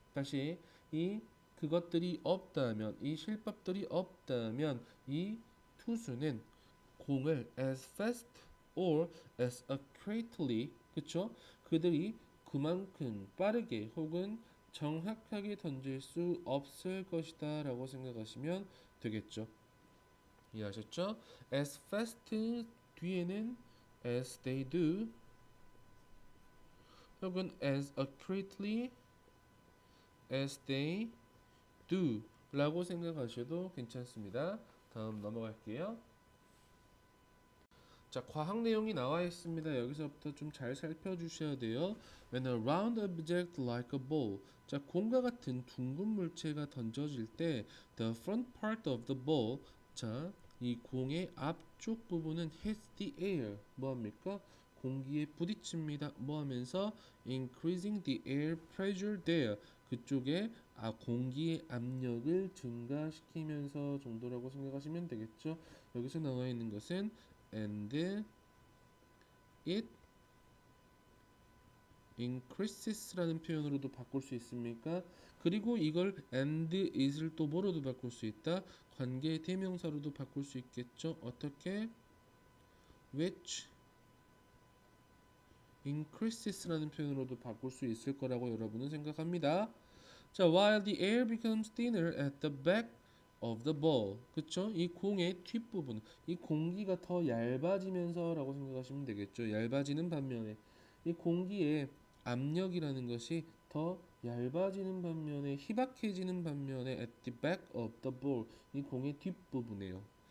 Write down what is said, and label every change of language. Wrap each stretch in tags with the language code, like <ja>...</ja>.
<ko>다시 이 그것들이 없다면, 이 실밥들이 없다면 이 투수는 공을</ko> <en>as fast or as accurately,</en> <ko>그쵸? 그들이 그만큼 빠르게 혹은 정확하게 던질 수 없을 것이다 라고 생각하시면 되겠죠. 이해하셨죠?</ko> <en>as fast</en> <ko>뒤에는</ko> <en>as they do</en> <ko>혹은</ko> <en>as accurately as they do</en> <ko>라고 생각하셔도 괜찮습니다. 다음 넘어갈게요. 자, 과학 내용이 나와 있습니다. 여기서부터 좀 잘 살펴주셔야 돼요.</ko> <en>When a round object like a ball,</en> <ko>자, 공과 같은 둥근 물체가 던져질 때</ko> <en>the front part of the ball,</en> <ko>자, 이 공의 앞쪽 부분은</ko> <en>hits the air,</en> <ko>뭐합니까? 공기에 부딪힙니다. 뭐하면서?</ko> <en>Increasing the air pressure there,</en> <ko>그쪽에 공기의 압력을 증가시키면서 정도라고 생각하시면 되겠죠. 여기서 나와 있는 것은</ko> <en>and it increases</en> <ko>라는 표현으로도 바꿀 수 있습니까? 그리고 이걸</ko> <en>and it</en> <ko>을 또 뭐로도 바꿀 수 있다? 관계 대명사로도 바꿀 수 있겠죠? 어떻게?</ko> <en>which increases</en> <ko>라는 표현으로도 바꿀 수 있을 거라고 여러분은 생각합니다. 자,</ko> <en>while the air becomes thinner at the back of the ball.</en> <ko>그쵸? 이 공의 뒷부분, 이 공기가 더 얇아지면서라고 생각하시면 되겠죠. 얇아지는 반면에 이 공기의 압력이라는 것이 더 얇아지는 반면에 희박해지는 반면에</ko> <en>at the back of the ball</en> <ko>이 공의 뒷부분이에요.</ko>